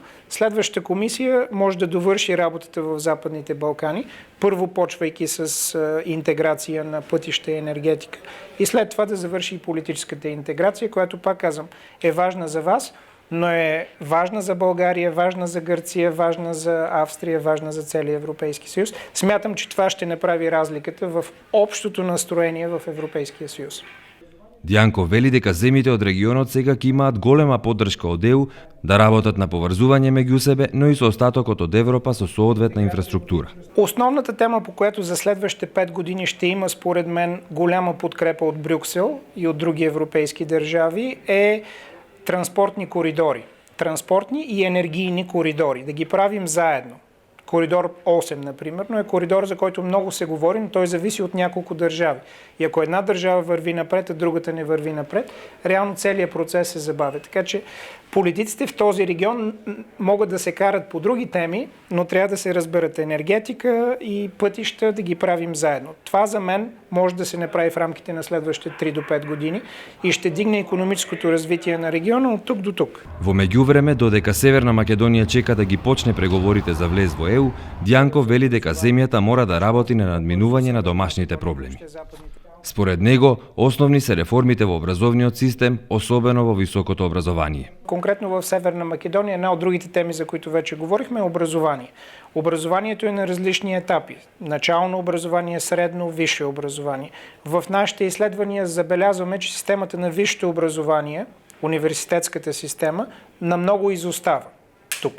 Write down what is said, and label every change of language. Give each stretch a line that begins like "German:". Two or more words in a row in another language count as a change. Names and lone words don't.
Bulgarian: Следващата комисия може да довърши работата в Западните Балкани, първо почвайки с интеграция на пътища и енергетика и след това да завърши и политическата интеграция, която, пак казвам, е важна за вас, но е важна за България, важна за Гърция, важна за Австрия, важна за целия Европейски съюз. Смятам, че това ще направи разликата в общото настроение в Европейския съюз.
Macedonian: Дјанков вели дека земјите од регионот сега ќе имаат голема поддршка од ЕУ да работат на поврзување меѓу себе, но и со остатокот од Европа со соодветна инфраструктура.
Bulgarian: Основната тема, по която за следващите 5 години ще има, според мен, голяма подкрепа от Брюксел и от други европейски държави е транспортни коридори. Транспортни и енергийни коридори. Да ги правим заедно. Коридор 8, например, но е коридор, за който много се говори, но той зависи от няколко държави. И ако една държава върви напред, а другата не върви напред, реално целият процес се забавя. Така че политиците в този регион могат да се карат по други теми, но трябва да се разберат енергетика и пътища да ги правим заедно. Това за мен може да се направи в рамките на следващите 3 до 5 години и ще дигне икономическото развитие на региона от тук до тук.
Macedonian: Во меѓувреме, додека Северна Македонија чека да ги почне преговорите за влез во ЕУ, Дјанков вели дека земјата мора да работи на надминување на домашните проблеми. Според него, основни се реформите во образовниот систем, особено во високото образование.
Bulgarian: Конкретно в Северна Македония, една от другите теми, за които вече говорихме, е образование. Образованието е на различни етапи. Начално образование, средно, висше образование. В нашите изследвания забелязваме, че системата на висшето образование, университетската система, на много изостава тук.